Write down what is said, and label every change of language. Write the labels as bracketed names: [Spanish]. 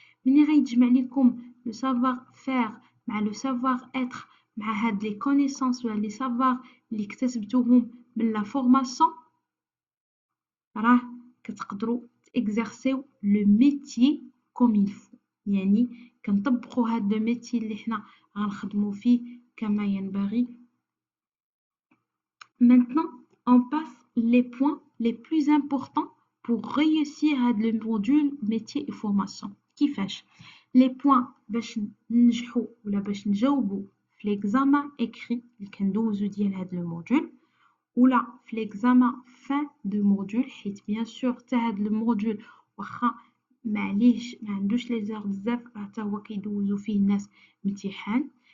[Arabic] ملي غيتجمع لكم [French] le savoir-faire [Arabic] مع [French] le savoir-être [Arabic] مع هاد les connaissances ولا les savoirs اللي اكتسبتوهم من لا فورماسيون راه كتقدروا تيكزيرسيو لو ميتي [French] كوم il faut. [Arabic] يعني كنطبقوا هاد لو ميتي اللي حنا غنخدموا فيه كما ينبغي. [French] Maintenant, on passe les points les plus importants pour réussir [Arabic] هاد [French] le module métier et formation. [Arabic] كيفاش؟ les points باش ننجحوا ولا باش نجاوبوا في [French] l'examen écrit [Arabic] اللي كندوزو ديال هاد le module ولا في [French] l'examen fin de module [Arabic] حيت bien sûr حتى هاد الموديول واخا معليش ما عندوش لي زير بزاف حتى هو كيدوزو فيه الناس امتحان.